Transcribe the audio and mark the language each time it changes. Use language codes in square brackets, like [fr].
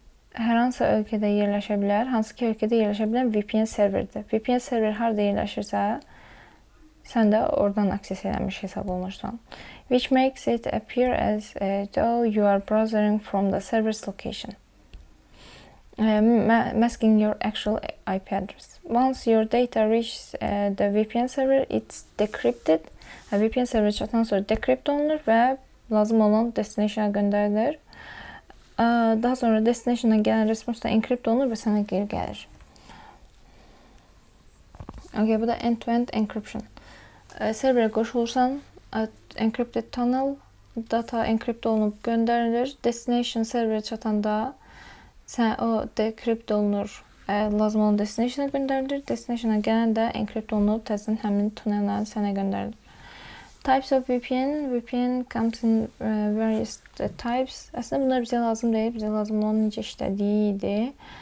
[az] Hər hansı ölkədə yerləşə bilər, hansı ki ölkədə yerləşə bilən VPN serverdir. VPN server harada yerləşirsə, sən də oradan akses eləmiş hesab olunursan. [en] Which makes it appear as though you are browsing from the server's location. Masking your actual IP address. Once your data reaches the VPN server, it's decrypted. [az] VPN server çatan sonra decrypt olunur və lazım olan destination'a göndərilir. Daha sonra destination'a gələn respons da encrypt olunur və sənə geri gəlir. Okay, bu da end-to-end encryption. Serverə qoşulursan, encrypted tunnel, data encrypt olunub göndərilir. Destination serverə çatanda o decrypt olunur, lazım olan destination'a göndərilir. Destination'a gələn də encrypt olunub təzədən həmin tunnellərin sənə göndərilir. [en] Types of VPN. VPN comes in various types. [az] Aslında bunlar bizə lazım deyil. Bizə lazım olan necə işlədiyi idi.